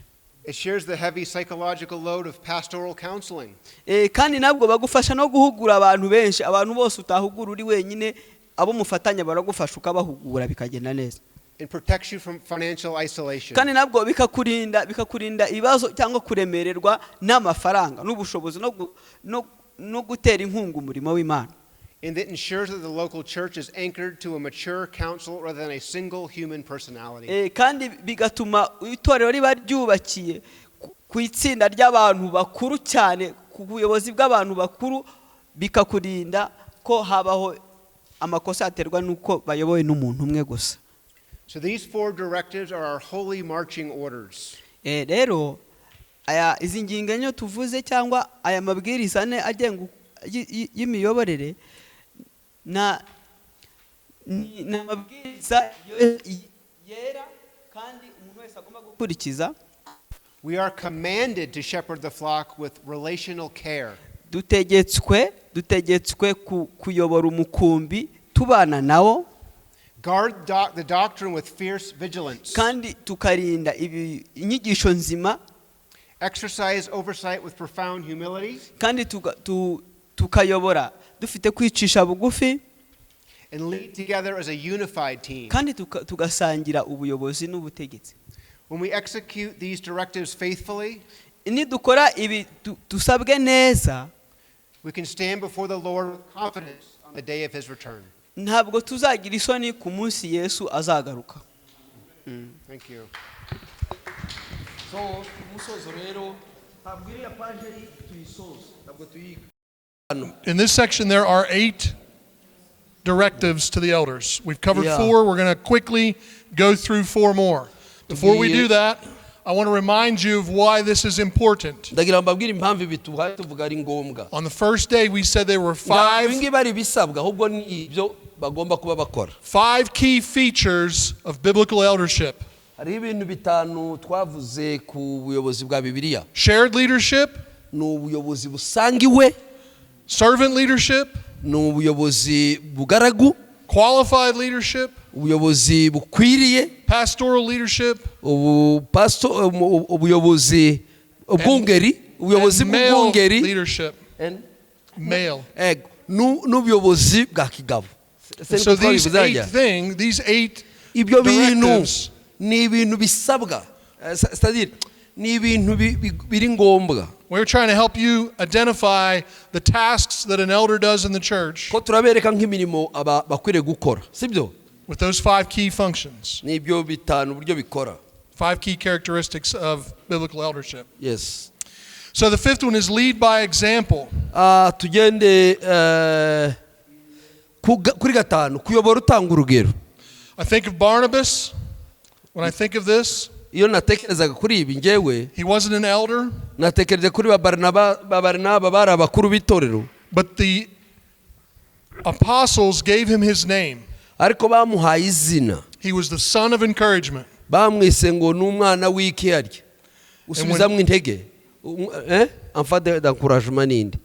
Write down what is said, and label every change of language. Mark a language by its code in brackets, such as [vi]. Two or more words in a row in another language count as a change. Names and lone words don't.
[en] It shares the heavy psychological load of pastoral counseling. [rw] Kandi nabwo bagufasha no guhugura abantu benshi, abantu bose utahugura uri wenyine, abo mufatanya baragufasha ukabahugura bikagenda neza. [en] It protects you from financial isolation. [rw] Kandi nabwo bikakurinda ibibazo cyangwa kuremererwa n'amafaranga n'ubushobozi no gutera inkunga umurimo w'Imana. [en] And it ensures that the local church is anchored to a mature council rather than a single human personality. [rw] Kandi bigatuma itorero riba ryubakiye ku itsinda ry'abantu bakuru cyane, ku buyobozi bw'abantu bakuru, bikakurinda ko habaho amakosa aterwa nuko bayobowe n'umuntu umwe gusa. [en] So these four directives are our holy marching orders. [rw] Rero izi ngingo enye tuvuze cyangwa aya mabwiriza ane agenga y'imiyoborere na mabwiriza yera kandi umuntu wese agomba gukurikiza. [en] We are commanded to shepherd the flock with relational care. [rw] Dutegetswe kuyobora umukumbi tubana nawo. [en] Guard the doctrine with fierce vigilance. [rw] Kandi tukarinda inyigisho nzima. [en] Exercise oversight with profound humility. [rw] Kandi tukayobora dufite kwicisha bugufi. [en] And lead together as a unified team. [rw] Kandi tugasangira ubuyobozi n'ubutegetsi. [en] When we execute these directives faithfully, [rw] nidukora ibi tusabwe neza, [en] we can stand before the Lord with confidence on the day of his return. [rw] Ntabwo tuzagira isoni ku munsi Yesu azagaruka. [en] Thank you. [rw] So umusozo rero ntabwo iriya page tuyisoza, ntabwo tuyiga. [en] In this section there are 8 directives to the elders. We've covered 4. We're going to quickly go through 4 more. Before we do that, I want to remind you of why this is important. [rw] ndagira mbabwire impamvu ibi tuhaye tuvuga ari ngombwa. [en] On the first day, we said there were [rw] Ibi ngibi ari bisabwa ahubwo ni ibyo bagomba kuba bakora. [en] 5 key features of biblical eldership. [rw] Hariho ibintu bitanu twavuze ku buyobozi bwa Bibiliya. [en] Shared leadership, [rw] Ni ubuyobozi busangiwe, [en] servant leadership, [rw] ni ubuyobozi bugaragu, [en] qualified leadership, [rw] ubuyobozi bukwiriye, [en] pastoral leadership, [rw] ubuyobozi bw'ungeri, ubuyobozi [en] and male [rw] bw'ungeri, [en] leadership. Male. [rw] n'ubuyobozi bwa kigabo. [en] So these 8 [rw] ibyo bintu [en] directives [rw] ni ibintu bisabwa, [fr] c'est-à-dire [rw] ni ibintu biri ngombwa. [en] we're trying to help you identify the tasks that an elder does in the church [rw] Ko turabereka nk'imirimo bakwiriye gukora, sibyo? [en] with those 5 key functions, [rw] N'ibyo bitanu uburyo bikora. [en] 5 key characteristics of biblical eldership. Yes. So the 5th one is lead by example. [rw] Tugende kuri gatanu, kuyobora utanga urugero. [en] I think of Barnabas when I think of this. [rw] Iyo natekerezaga kuri ibi njyewe, [en] He wasn't an elder, [rw] natekereje kuri Barinaba bari abakuru b'itorero, [en] but the apostles gave him his name. [rw] ariko bamuhaye izina, [en] He was the son of encouragement. [rw] bamwise ngo ni umwana w'ikiyarya usubizamwo intege, [fr] enfant d'encouragement [rw] n'indi.